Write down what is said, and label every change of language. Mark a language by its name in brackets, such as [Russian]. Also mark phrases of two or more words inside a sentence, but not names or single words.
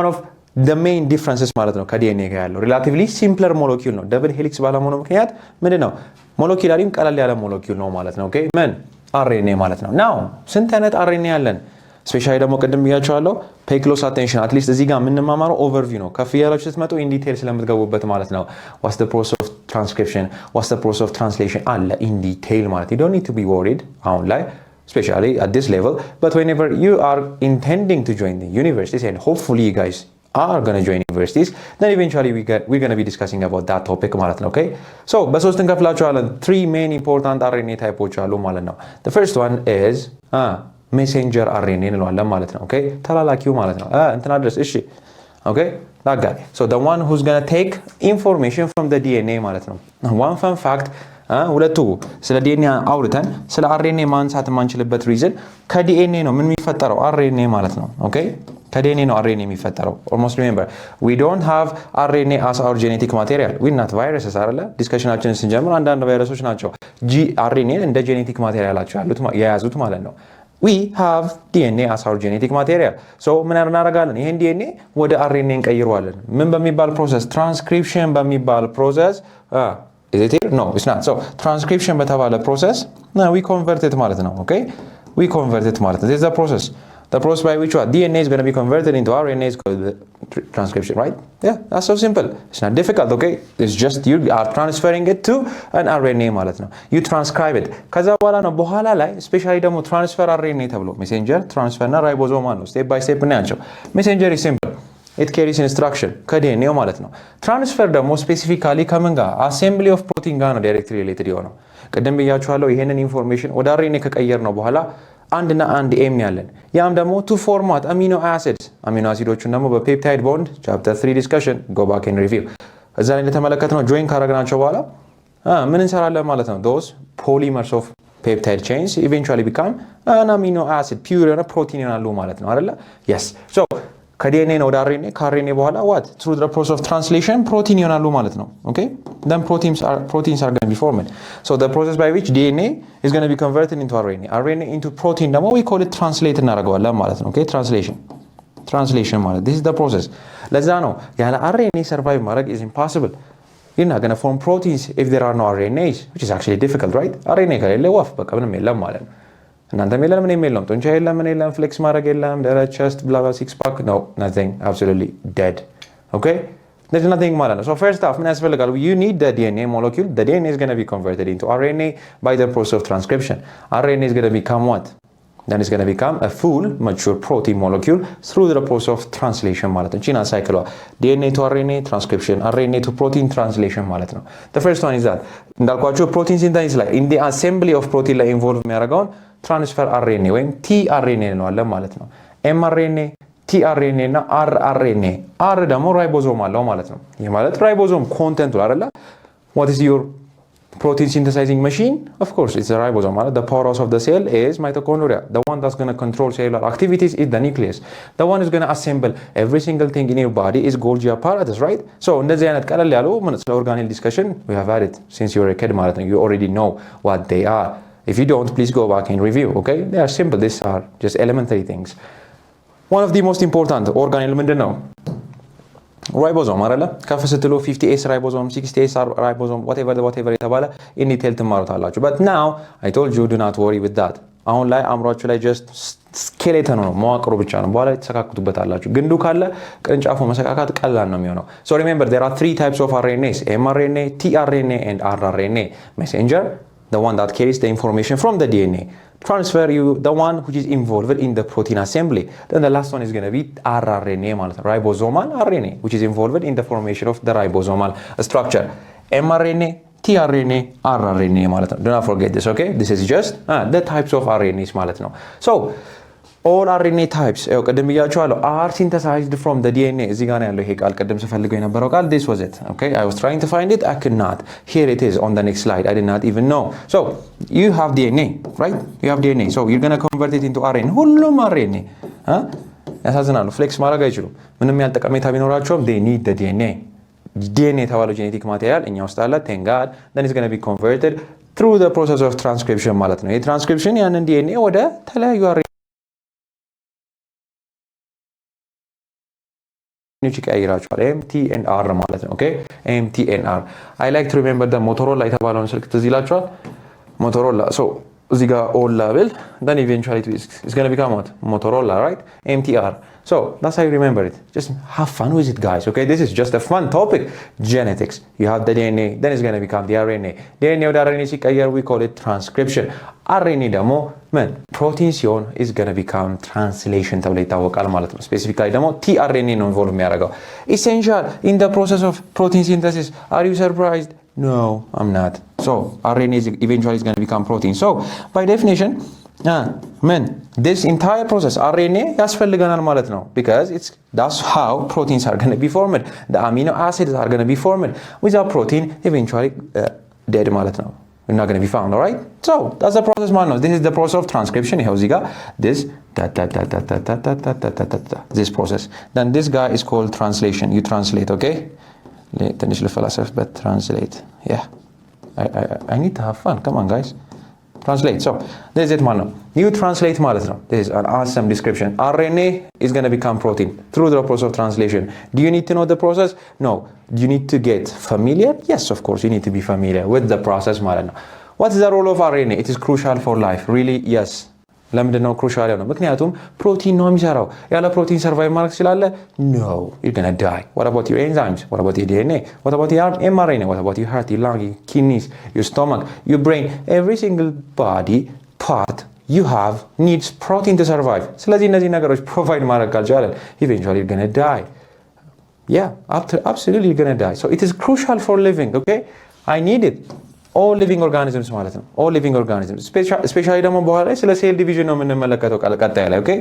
[English] of the main differences [Amharic] ማለት ነው ከዲኤንኤ ጋር ያለው [English] relatively simpler molecule [Amharic] ነው። [English] double helix [Amharic] ባለመሆኑ ምክንያት ምንድነው ሞለኪውላሪም ቀለል ያለ ሞለኪውል ነው ማለት ነው። okay ምን አርኤንኤ ማለት ነው። ናው ስንት አይነት አርኤንኤ ያለን ስፔሻሊ ደግሞ ቅድም ብያቸዋለሁ [English] pay close attention at least [Amharic] እዚህ ጋር የምንማማረው ኦቨርቪው ነው ከፍ ያላችሁ ስትመጡ [English] in detail [Amharic] ስለምትገቡበት ማለት ነው [English] what's the process of transcription what's the process of translation አለ in detail ማለት you don't need to be worried [Amharic] አሁን ላይ [English] especially at this level but whenever you are intending to join the universities and hopefully you guys are going to join universities then eventually we're going to be discussing about that topic [Amharic] ማለት ነው [English] okay so [Amharic] በሶስት እንከፍላቸዋለን [English] three main important RNA types [Amharic] አሉ ማለት ነው [English] the first one is messenger RNA እንለዋለን [Amharic] ማለት ነው [English] okay [Amharic] ተላላኪው ማለት ነው እንትና ድረስ እሺ [English] okay that guy so the one who's going to take information from the DNA ማለት [Amharic] ነው [English] one fun fact [Amharic] ሁለቱ ስለ ዲኤንኤ አውርተን ስለ አርኤንኤ ማንሳት ማንችልበት ሪዝን ከዲኤንኤ ነው ምን የሚፈጠረው አርኤንኤ ማለት ነው ኦኬ ከዲኤንኤ ነው አርኤንኤ የሚፈጠረው [English] almost remember we don't have RNA as our genetic material we not viruses [Amharic] አይደለ ዲስከሽናችንን ስንጀምር አንዳንድ ቫይረሶች ናቸው አርኤንኤ እንደ ጄኔቲክ ማቴሪያላቸው ያሉት የያዙት ማለት ነው [English] we have DNA as our genetic material so [Amharic] ምን እናደርጋለን ይሄን ዲኤንኤ ወደ አርኤንኤ እንቀይረዋለን ምን በሚባል [English] process transcription [Amharic] በሚባል ፕሮሰስ [English] is it here no it's not so transcription በተባለ process we convert it [Amharic] ማለት ነው [English] okay we convert it [Amharic] ማለት ነው [English] this is the process by which DNA is going to be converted into RNA is called transcription right yeah that's so simple it's not difficult okay it's just you are transferring it to an RNA [Amharic] ማለት ነው [English] you transcribe it [Amharic] ከዛ በኋላ ላይ especially ደግሞ [English] transfer RNA [Amharic] ተብሎ [English] messenger transfer [Amharic] እና ribosomal ነው [English] step by step [Amharic] እናያቸው [English] messenger is simple it carries instruction [Amharic] ከዲኤንኤው ማለት ነው ትራንስፈር ደግሞ ስፔሲፊካሊ ከምን ጋር [English] assembly of protein [Amharic] ጋር ነው [English] directly related [Amharic] የሆነው ቅድም ብያችኋለሁ ይሄንን ኢንፎርሜሽን ወደ አርኤንኤ ከቀየር ነው በኋላ አንድና አንድ ኤም ያለን ያም ደግሞ [English] to format amino acidsን [Amharic] ደግሞ በፔፕታይድ ቦንድ [English] chapter 3 discussion go back and review [Amharic] እዛ ላይ እንደተመለከትነው [English] join [Amharic] ካረግናቸው በኋላ ምን እንሰራለን ማለት ነው [English] those polymers of peptide chains eventually become an amino acid pure [Amharic] እና ፕሮቲን ይሆናሉ ማለት ነው አይደለ [English] yes so [Amharic] ከዲኤንኤ ነው ወደ አርኤንኤ ከአርኤንኤ በኋላ [English] what through the process of translation [Amharic] ፕሮቲን ይሆናሉ ማለት ነው [English] okay then proteins are going to be formed so the process by which DNA is going to be converted into RNA into protein ደግሞ we call it translate [Amharic] እናደርገዋለን ማለት ነው [English] okay translation ማለት this is the process [Amharic] ለዛ ነው ያለ አርኤንኤ [English] survive ማድረግ is impossible you're not going to form proteins if there are no RNAs which is actually difficult right RNA [Amharic] ከሌለ ወፍ በቃ ምንም የለም ማለት ነው እናንተም የለም ምንም የለም ጡንቻ የለም ምን የለም ፍሌክስ ማድረግ የለም ደረት [English] chest blah blah six pack no nothing absolutely dead okay there's nothing ማለት ነው so first off [Amharic] ምን ያስፈልጋል [English] you need the DNA molecule the DNA is going to be converted into RNA by the process of transcription RNA is going to become what then it's going to become a full mature protein molecule through the process of translation ማለት ነው [Amharic] ቺና ሳይክሏ [English] DNA to RNA transcription RNA to protein translation [Amharic] ማለት ነው [English] the first one is that እንዳልኳችሁ protein synthesis ላይ in the assembly of protein ላይ involve የሚያደርገውን transfer RNA ወይም tRNA ነው [Amharic] አለ ማለት ነው mRNA tRNA እና rRNA r ደግሞ ራይቦዞም አለው ማለት ነው ይሄ ማለት ራይቦዞም ኮንቴንቱ አይደለ [English] what is your protein synthesizing machine of course it's a ribosome ማለት the powerhouse of the cell is mitochondria the one that's going to control cellular activities is the nucleus the one is going to assemble every single thing in your body is Golgi apparatus right so [Amharic] እንደዚህ አይነት ቀለል ያለው ምን ስለ ኦርጋኔል ዲስከሽን [English] we have had it since you were a kid [Amharic] ማለት ነው [English] you already know what they are if you don't please go back and review okay they are simple these are just elementary things one of the most important organelle [Amharic] ምንድነው ራይቦዞም አይደለ ከፍ ስትሉ 50s ራይቦዞም 60s ራይቦዞም whatever የተባለ [English] in detail [Amharic] ትማሩታላችሁ [English] but now I told you do not worry with that [Amharic] አሁን ላይ አምሯችሁ ላይ [English] just skeleton [Amharic] ነው መዋቅሩ ብቻ ነው በኋላ ተሰካክቱበታላችሁ ግንዱ ካለ ቅርንጫፉ መሰካካት ቀላል ነው የሚሆነው [English] so remember there are three types of RNAs mRNA tRNA and rRNA messenger the one that carries the information from the DNA transfer you the one which is involved in the protein assembly then the last one is going to be rRNA [Amharic] ማለት ነው [English] ribosomal RNA which is involved in the formation of the ribosomal structure mRNA tRNA rRNA [Amharic] ማለት ነው [English] do not forget this okay this is just the types of RNAs [Amharic] ማለት ነው [English] so all RNA types [Amharic] ቀደም ብያችኋለሁ [English] are synthesized from the DNA [Amharic] እዚህ ጋር ያለው ይሄ ቃል ቀደም ስፈልገው የነበረው ቃል [English] this was it okay I was trying to find it I could not here it is on the next slide I did not even know so you have DNA right you have DNA so you're going to convert it into RNA ሁሉም RNA [Amharic] ያሳዝናሉ ፍሌክስ ማድረግ አይችሉም ምንም ያልጠቀሜታ ቢኖራቸውም [English] they need the DNA [Amharic] የተባለው ጄኔቲክ ማቴሪያል እኛ ውስጥ አለ [English] thank God then it's going to be converted through the process of transcription [Amharic] ማለት ነው ይሄ ትራንስክሪፕሽን ያንን DNA ወደ ተለያዩ ይቀይራቸዋል [English] MT and R [Amharic] ማለት ነው [English] okay MT and R I like to remember the Motorola [Amharic] የተባለውን ስልክ ትዝ ይላችኋል [English] Motorola so [Amharic] እዚህ ጋር [English] all label then eventually it's going to become what? Motorola, right? MTR. So that's how you remember it. Just have fun with it, guys. Okay, this is just a fun topic. Genetics. You have the DNA, then it's going to become the RNA. [Amharic] DNA ወደ RNA ሲቀየር [English] we call it transcription. [Amharic] RNA ደግሞ ምን ፕሮቲን ሲሆን [English] is going to become translation [Amharic] ተብሎ ይታወቃል ማለት ነው። ስፔሲፊካሊ ደግሞ tRNA ነው ኢንቮልቭ የሚያደርገው። [English] Essential in the process of protein synthesis. Are you surprised? No, I'm not. So RNA is eventually is going to become protein. So by definition, this entire process RNA [Amharic] ያስፈልገናል ማለት ነው [English] because that's how proteins are going to be formed. The amino acids are going to be formed. Without protein, eventually dead [Amharic] ማለት ነው. [English] We're not going to be found, all right? So that's the process, man. This is the process of transcription. [Amharic] ይኸው እዚህ ጋር [English] this process. Then this guy is called translation. You translate, okay? [Amharic] ትንሽ ልፈላሰፍበት [English] translate. Yeah. I need to have fun. Come on, guys. Translate. So this is it, man. You translate [Amharic] ማለት ነው. [English] This is an awesome description. RNA is going to become protein through the process of translation. Do you need to know the process? No. Do you need to get familiar? Yes, of course. You need to be familiar with the process [Amharic] ማለት ነው. [English] What is the role of RNA? It is crucial for life. Really? Yes. [Amharic] ለምንድን ነው ክሩሻል ነው? ምክንያቱም ፕሮቲን ነው የሚሰራው። ያለ ፕሮቲን ሰርቫይቭ ማድረግ ይችላል? [English] No, you're going to die. What about your enzymes? What about your DNA? What about your mRNA? What about your heart, your lung, your kidneys, your stomach, your brain? Every single body part you have needs protein to survive. [Amharic] ስለዚህ እነዚህ ነገሮች ፕሮቫይድ ማድረግ ካልቻለን [English] eventually you're going to die. Yeah, absolutely you're going to die. So it is crucial for living, okay? I need it. all living organisms [Amharic] ማለት ነው [English] all living organisms especially [Amharic] ደግሞ በኋላ ላይ ስለ ሴል ዲቪዥን ነው የምንመለከተው ቀጣይ ላይ [English] okay